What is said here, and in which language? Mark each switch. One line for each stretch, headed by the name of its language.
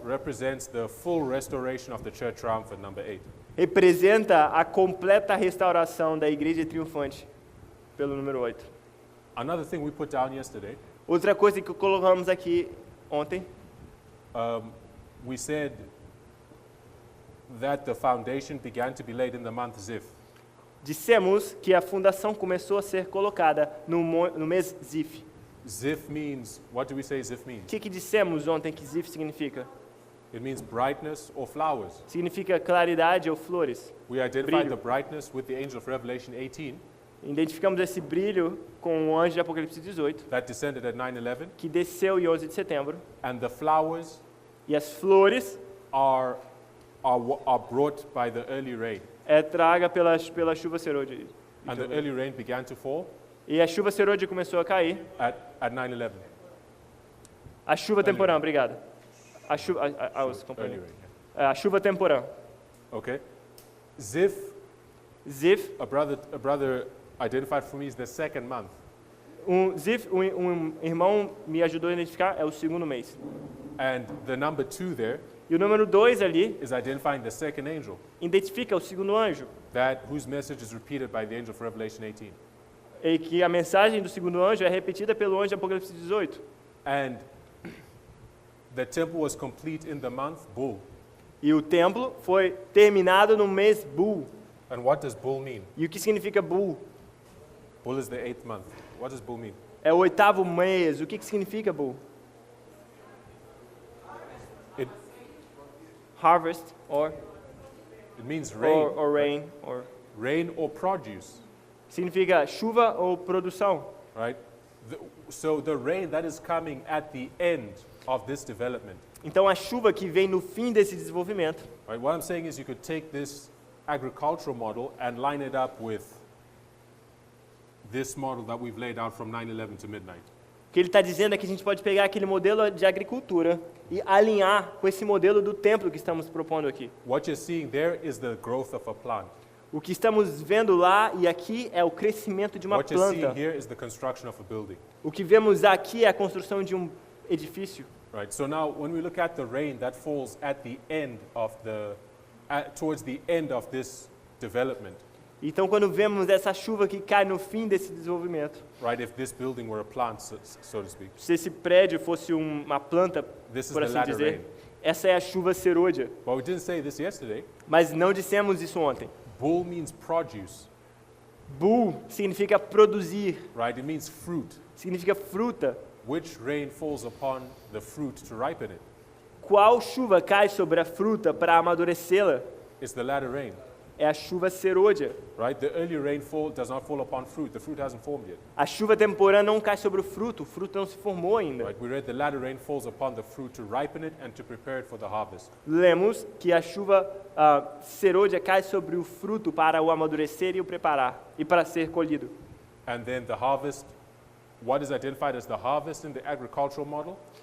English: represents the full restoration of the church triumphant, number 8.
Portuguese: representa a completa restauração da igreja triunfante, pelo número 8.
English: Another thing we put down yesterday,
Portuguese: Outra coisa que colocamos aqui ontem,
English: we said that the foundation began to be laid in the month Zif.
Portuguese: dissemos que a fundação começou a ser colocada no mês Zif.
English: Zif means, what do we say Zif
Portuguese: O
English: means?
Portuguese: que dissemos ontem que Zif significa?
English: It means brightness or flowers.
Portuguese: Significa claridade ou flores.
English: We identified
Portuguese: Brilho.
English: the brightness with the angel of Revelation 18
Portuguese: Identificamos esse brilho com o anjo de Apocalipse 18,
English: that descended at 9/11,
Portuguese: que desceu em 11 de setembro,
English: and the flowers
Portuguese: e as flores
English: are brought by the early rain.
Portuguese: traga pela chuva serôdia.
English: And the early rain began to fall
Portuguese: E a chuva serôdia começou a cair.
English: at 9/11.
Portuguese: A chuva temporã, obrigado. A chuva,
English: Early rain.
Portuguese: a chuva temporã.
English: Okay. Zif,
Portuguese: Zif,
English: a brother identified for me is the second month.
Portuguese: Zif, irmão me ajudou a identificar, é o segundo mês.
English: And the number 2 there
Portuguese: E o número 2 ali
English: is identifying the second angel,
Portuguese: identifica o segundo anjo,
English: whose message is repeated by the angel of Revelation 18.
Portuguese: e que a mensagem do segundo anjo é repetida pelo anjo de Apocalipse 18.
English: And the temple was complete in the month Bull.
Portuguese: E o templo foi terminado no mês Bul.
English: And what does Bull mean?
Portuguese: E o que significa Bul?
English: Bull is the 8th month. What does Bull mean?
Portuguese: É o 8º mês. O que significa Bul?
English: It Harvest or means rain. rain or Rain or produce,
Portuguese: significa chuva ou produção.
English: right? So the rain that is coming at the end of this development,
Portuguese: Então a chuva que vem no fim desse desenvolvimento.
English: right? What I'm saying is you could take this agricultural model and line it up with this model that we've laid out from 9/11 to midnight.
Portuguese: O que ele está dizendo é que a gente pode pegar aquele modelo de agricultura e alinhar com esse modelo do templo que estamos propondo aqui.
English: What you're seeing there is the growth of a plant.
Portuguese: O que estamos vendo lá e aqui é o crescimento de uma
English: What you're seeing
Portuguese: planta.
English: here is the construction of a building.
Portuguese: O que vemos aqui é a construção de um edifício.
English: Right. So now, when we look at the rain that falls at the end of towards the end of this development,
Portuguese: Então, quando vemos essa chuva que cai no fim desse desenvolvimento,
English: right? If this building were a plant, so to speak,
Portuguese: se esse prédio fosse uma planta,
English: this is
Portuguese: por
English: the
Portuguese: assim
English: latter
Portuguese: dizer,
English: rain.
Portuguese: essa é a chuva serôdia.
English: But we didn't say this yesterday.
Portuguese: Mas não dissemos isso ontem.
English: Bull means produce,
Portuguese: Bul significa produzir,
English: right? It means fruit.
Portuguese: significa fruta.
English: Which rain falls upon the fruit to ripen it?
Portuguese: Qual chuva cai sobre a fruta para amadurecê-la?
English: It's the latter rain,
Portuguese: É a chuva serôdia.
English: right? The early rainfall does not fall upon fruit. The fruit hasn't formed yet,
Portuguese: A chuva temporã não cai sobre o fruto não se formou ainda.
English: right? We read the latter rain falls upon the fruit to ripen it and to prepare it for the harvest.
Portuguese: Lemos que a chuva serôdia cai sobre o fruto para o amadurecer e o preparar, e para ser colhido.
English: And then the harvest, what is identified as the harvest in the agricultural model